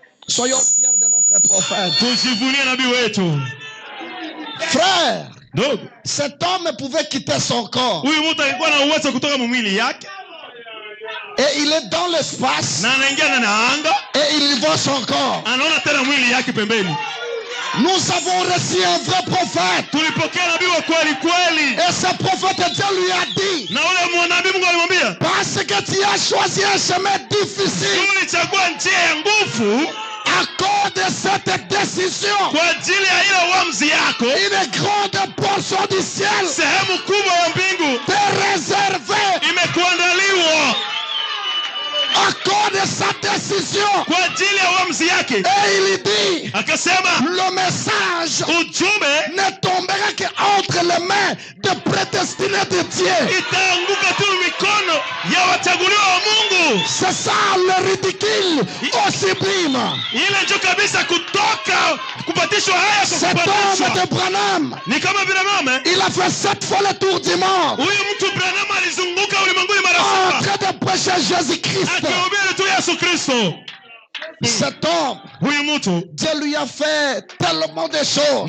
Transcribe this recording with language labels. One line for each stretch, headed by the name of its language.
French: Soyons fiers de notre prophète.
Swahili: Tujivunie nabii wetu.
French: Frère, cet homme pouvait quitter son corps.
Swahili: Huyu mtu alikuwa na uwezo kutoka mwili yake.
French: Et il est dans l'espace.
Swahili: Na anaingia na anga.
French: Et il voit son corps.
Swahili: Anaona tena mwili yake pembeni.
French: Nous avons reçu un vrai prophète.
Swahili: Tulipokea nabii wa kweli kweli.
French: Et ce prophète, Dieu lui a dit.
Swahili: Na ule mwanabii Mungu alimwambia.
French: Parce que tu as choisi un chemin difficile.
Swahili: Ulichagua njia ya nguvu.
French: À cause de cette décision,
Swahili: kwa ajili ya ile uamuzi yako,
French: une grande portion du ciel,
Swahili: sehemu kubwa ya mbingu,
French: t'est réservée,
Swahili: imekuandaliwa.
French: À cause de sa décision,
Swahili: kwa ajili ya uamuzi yake.
French: Et il dit,
Swahili: akasema,
French: le message
Swahili: ujumbe
French: ne tombera que entre les mains de prédestinés de Dieu.
Swahili: Itaanguka tu mikono ya wachaguliwa wa Mungu.
French: C'est ça le ridicule au sublime.
Swahili: Ile ndio kabisa kutoka kupatishwa haya kwa kupatishwa.
French: Cet homme de Branham,
Swahili: ni kama vile mama,
French: il a fait 7 fois le tour du monde.
Swahili: Huyu mtu Branham alizunguka ulimwenguni mara 7.
French: En train de prêcher Jésus-Christ.
Swahili: Akihubiri tu Yesu Kristo.
French: Cet homme, Dieu lui a fait tellement de choses.